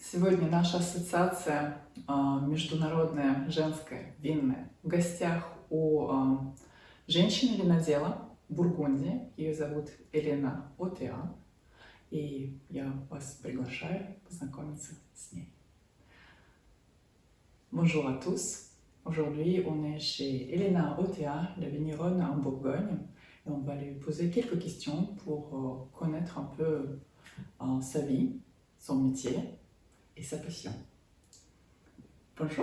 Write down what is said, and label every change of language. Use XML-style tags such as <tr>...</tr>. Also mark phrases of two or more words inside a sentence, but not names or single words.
<ru>Сегодня наша ассоциация международная женская винная в гостях у женщины-винодела Бургундии. Ее зовут Елена Отеа, и я вас приглашаю познакомиться с ней.</ru> <fr>Bonjour à tous. Aujourd'hui, on est chez Elena Otea, la vigneronne en Bourgogne, et on va lui poser quelques questions pour connaître un peu sa vie, son métier et sa passion. Bonjour.</fr>